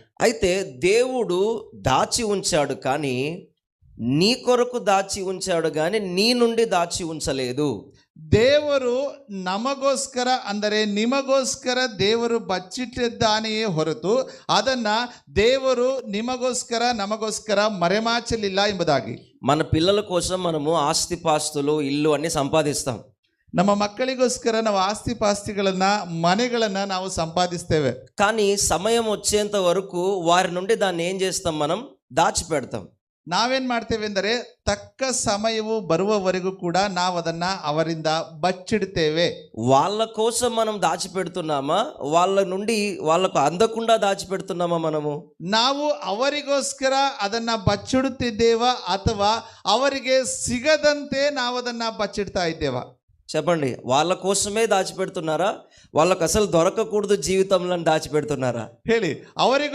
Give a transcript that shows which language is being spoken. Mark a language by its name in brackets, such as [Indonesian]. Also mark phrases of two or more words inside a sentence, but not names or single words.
[Telugu] అయితే దేవుడు దాచి ఉంచాడు, కానీ నీ కొరకు దాచి ఉంచాడు, కానీ నీ నుండి దాచి ఉంచలేదు. [Kannada] ದೇವರು ನಮಗೋಸ್ಕರ ಅಂದರೆ ನಿಮಗೋಸ್ಕರ ದೇವರು ಬಚ್ಚಿಟ್ಟಿದ್ದಾನೆಯೇ ಹೊರತು ಅದನ್ನ ದೇವರು ನಿಮಗೋಸ್ಕರ ನಮಗೋಸ್ಕರ ಮರೆಮಾಚಲಿಲ್ಲ ಎಂಬುದಾಗಿ. [Telugu] మన పిల్లల కోసం మనము ఆస్తిపాస్తులు, ఇల్లు అన్ని సంపాదిస్తాం. [Kannada] ನಮ್ಮ ಮಕ್ಕಳಿಗೋಸ್ಕರ ನಾವು ಆಸ್ತಿ ಪಾಸ್ತಿಗಳನ್ನ ಮನೆಗಳನ್ನ ನಾವು ಸಂಪಾದಿಸ್ತೇವೆ. [Telugu] కానీ సమయం వచ్చేంత వరకు వారి నుండి దాన్ని ఏం చేస్తాం? మనం దాచిపెడతాం. [Kannada] ನಾವೇನ್ ಮಾಡ್ತೇವೆ ಅಂದರೆ ತಕ್ಕ ಸಮಯವು ಬರುವವರೆಗೂ ಕೂಡ ನಾವು ಅದನ್ನ ಅವರಿಂದ ಬಚ್ಚಿಡ್ತೇವೆ. [Telugu] వాళ్ళ కోసం మనం దాచిపెడుతున్నామా? వాళ్ళ నుండి వాళ్ళకు అందకుండా దాచిపెడుతున్నామా? [Kannada] ನಾವು ಅವರಿಗೋಸ್ಕರ ಅದನ್ನ ಬಚ್ಚಿಡುತ್ತಿದ್ದೇವಾ ಅಥವಾ ಅವರಿಗೆ ಸಿಗದಂತೆ ನಾವು ಅದನ್ನ ಬಚ್ಚಿಡ್ತಾ ಇದ್ದೇವಾ? [Telugu] చెప్పండి. వాళ్ళ కోసమే దాచిపెడుతున్నారా? వాళ్ళకు అసలు దొరకకూడదు జీవితంలో దాచిపెడుతున్నారా? [Kannada] ಹೇಳಿ. ಅವರಿಗೋಸ್ಕರ